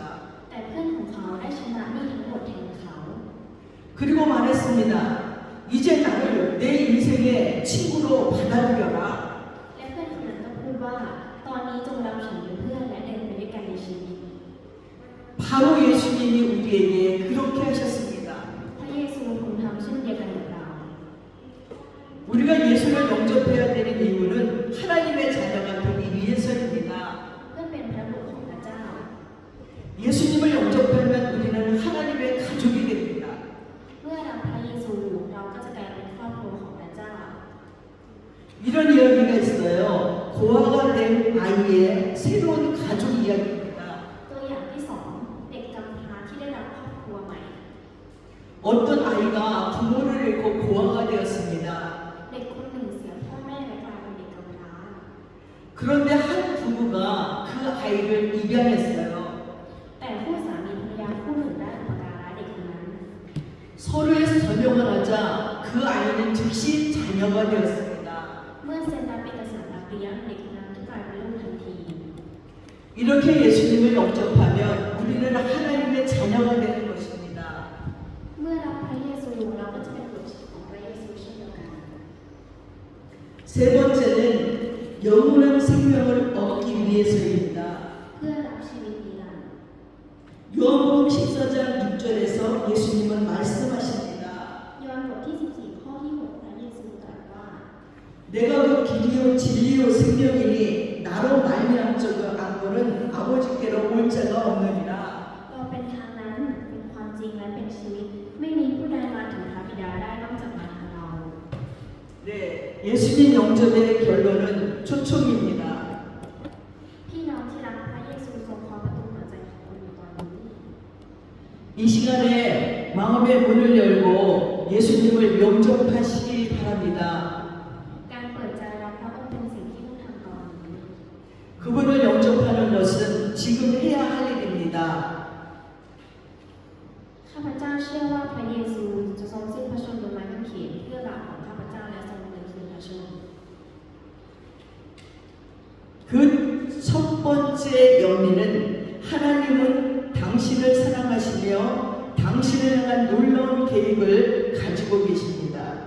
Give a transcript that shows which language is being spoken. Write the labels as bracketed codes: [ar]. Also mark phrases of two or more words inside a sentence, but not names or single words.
[th] แต่เพื่อนของเขาได้ชำระหนี้ทั้งหมดแทนเขา [ko] 그리고 말했습니다. 이제 나를 내 인생의 친구로 받아들여라. [th] และเพื่อนคนนั้นก็พูดว่าตอนนี้จงรับฉันเป็นเพื่อนและเดินไปด้วยกันในชีวิต [ko] 바로 예수님이 우리에게 그렇게 하셨습니다. [th] พระเยซูทรงทำเช่นเดียวกันกับเรา [ko] 우리가 예수를 영접해야 되는 이유는 하나님의 자녀가 되기 위해서입니다. [th] เพื่อเป็นพระบุตรของพระเจ้า [ko] 예수님을 영접하면 우리는 하나님의 가족이 됩니다. [th] เมื่อรับพระเยซูเราก็จะกลายเป็นครอบครัวของพระเจ้า [ko] 이런 이야기가 있어요. 고아가 된 아이의 새로운 가족 이야기입니다. [th] ตัวอย่างที่สองเด็กกำพร้าที่ได้รับครอบครัวใหม่ [ko] 어떤 아이가 부모를 잃고 고아가 되었습니다. [th] เด็กคนหนึ่งเสียพ่อแม่และกลายเป็นเด็กกำพร้า [ko] 그런데 한 부부가 그 아이를 입양했어요. [th] แต่คู่สามีภรรยาคู่หนึ่งได้อุปการะเด็กคนนั้น [ko] 서로의 설명을 하자 그 아이는 즉시 자녀가 되었습니다. [th] เมื่อเซ็นรับเอกสารรับเลี้ยงเด็กคนนั้นก็กลายเป็นลูกทันที [ko] 이렇게 예수님을 영접하면 우리는 하나님의 자녀가 되는 것입니다. [th] เมื่อรับพระเยซูเราก็จะเป็นบุตรของพระเยซูเช่นเดียวกัน [ko] 세 번째는 영원한 생명을 얻기 위해서입니다. [th] เพื่อรับชีวิตนิรันดร์ [ko] 요한복음 14장 6절에서 예수님은 말씀하십니다. [th] ยอห์นบทที่14ข้อที่6พระเยซูตรัสว่า [ko] 내가 그 길이요 진리요 생명이니 나로 말미암저가 안고는 아버지께로 올 자가 없느니라. [th] เราเป็นทางนั้นเป็นความจริงและเป็นชีวิตไม่มีผู้ใดมาถึงพระบิดาได้นอกจากมาทางเรา [ko] 네, 예수님 영접의 결론은 초청입니다. [th] พี่น้องที่รักพระเยซูทรงเคาะประตูหัวใจของคุณอยู่ตอนนี้ [ko] 이 시간에 마음의 문을 열고 예수님을 영접하시기 바랍니다. [th] การเปิดใจรับพระองค์เป็นสิ่งที่ต้องทำก่อน [ko] 그분을 영접하는 것은 지금 해야 할 일입니다. [th] ข้าพเจ้าเชื่อว่าพระเยซูจะทรงสิ้นพระชนม์บนไม้กางเขนเพื่อบาปของข้าพเจ้าและทรงดำเนินคืนพระชนม์ [ko] 그 번째 영리는 하나님은 당신을 사랑하시며 당신을 향한 놀라운 계획을 가지고 계십니다.